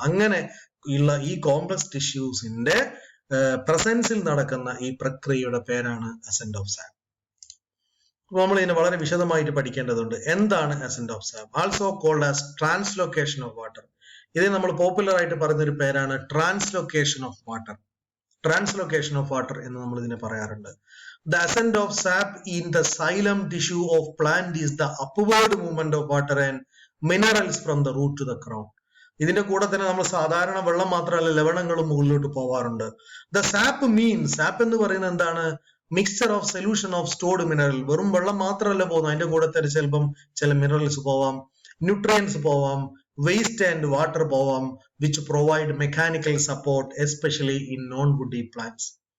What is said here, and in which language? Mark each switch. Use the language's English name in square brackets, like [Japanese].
[Malayalam] അങ്ങനെ ഉള്ള ഈ കോംപ്ലക്സ് ടിഷ്യൂസിന്റെ പ്രസൻസിൽ നടക്കുന്ന ഈ പ്രക്രിയയുടെ പേരാണ് അസെന്റ് ഓഫ് സാപ്പ്. നമ്മൾ ഇതിനെ വളരെ വിശദമായിട്ട് പഠിക്കേണ്ടതുണ്ട്. എന്താണ് assent of sap? [English] Also called as translocation of water. [Malayalam] ഇത് നമ്മൾ പോപ്പുലർ ആയിട്ട് പറയുന്ന ഒരു പേരാണ് translocation of water. Translocation of water എന്ന് നമ്മൾ ഇതിനെ പറയാറുണ്ട്. [English] The ascent of sap in the xylem tissue of plant is the upward movement of water and minerals from the root to the crown. [Malayalam] ഇതിന്റെ കൂടെ തന്നെ നമ്മൾ സാധാരണ വെള്ളം മാത്രമല്ല ലവണങ്ങളും മുകളിലോട്ട് പോവാറുണ്ട്. [English] the sap means, [Malayalam] സാപ്പ് എന്ന് പറയുന്നത് എന്താണ്? [English] Mixture of solution of stored mineral. [Malayalam] വെറും വെള്ളം മാത്രമല്ല പോകുന്നത്, അതിന്റെ കൂടെ തന്നെ ചിലപ്പം ചില മിനറൽസ് പോവാം, ന്യൂട്രിയൻസ് പോവാം, വേസ്റ്റ് ആൻഡ് വാട്ടർ പോവാം, [English] Which provide mechanical support especially in non woody plants.